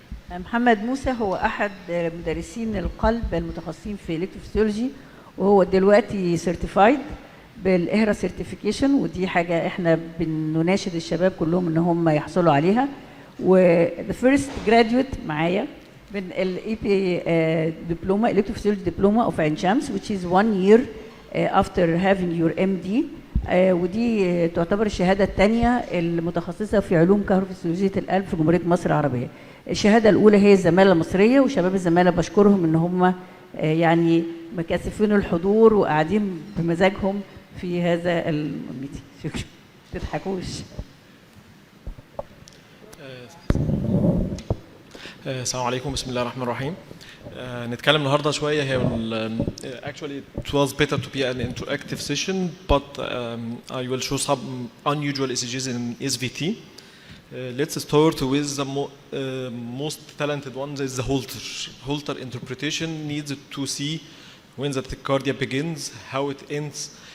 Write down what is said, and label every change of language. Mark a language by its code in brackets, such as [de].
[ar] محمد موسى هو أحد مدرسين القلب المتخصصين في الكتروفيسيولوجي، وهو دلوقتي سيرتيفايد بالإهرا سيرتيفيكيشن، ودي حاجة احنا بنناشد الشباب كلهم ان هم يحصلوا عليها. [en] و the first graduate [ar] معايا من ال [en] EP diploma electrophysiology diploma of عين شمس which is 1 year after having your MD. [ar] ودي تعتبر الشهادة الثانية المتخصصة في علوم كهروفيسيولوجية القلب في جمهورية مصر العربية. الشهادة الأولى هي الزمالة المصرية، وشباب الزمالة بشكرهم إن هم يعني مكثفين الحضور وقاعدين بمزاجهم في هذا الميتنج. شكرا. ما تضحكوش. السلام عليكم، بسم الله الرحمن الرحيم. نتكلم النهارده شويه هي [en] actually it was better to be an interactive session but I will show some unusual ECGs in SVT. Let's start with the most talented one, is the Holter. Holter interpretation needs to see when the tachycardia begins, how it ends.